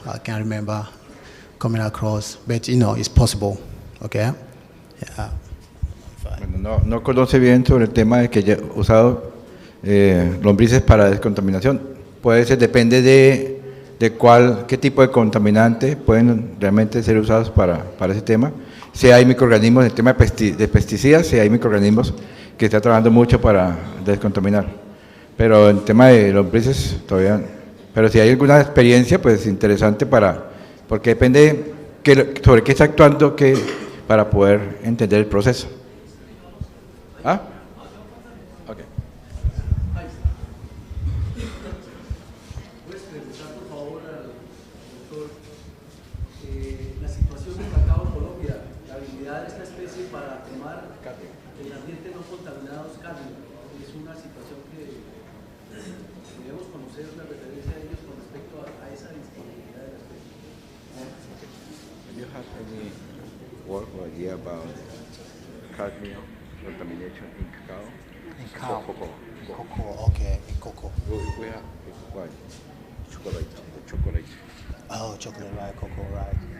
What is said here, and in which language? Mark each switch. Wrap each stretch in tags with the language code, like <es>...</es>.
<en>I can't remember coming across, but it's possible. Okay. Yeah.</en> <es>Bueno, no conoce bien sobre el tema de que haya usado lombrices para descontaminación. Puede ser, depende de qué tipo de contaminante pueden realmente ser usados para ese tema. Si hay microorganismos, el tema de pesticidas, si hay microorganismos que está trabajando mucho para descontaminar. Pero el tema de lombrices todavía. Pero si hay alguna experiencia, pues interesante porque depende sobre qué está actuando para poder entender el proceso. ¿Ah? Ok. ¿Puedes preguntar, por favor, al doctor la situación del cacao en Colombia, la habilidad de esta especie para tomar el ambiente no contaminados cadmio? Es una situación que debemos conocer una referencia de ellos con respecto a esa disponibilidad de la especie.</es> <en>Do you have any work or idea about cadmium contamination in cacao? In cacao. Cocoa. Cocoa, okay, in cocoa. We have what? Chocolate. The chocolate. Oh, chocolate, right, cocoa, right.</en>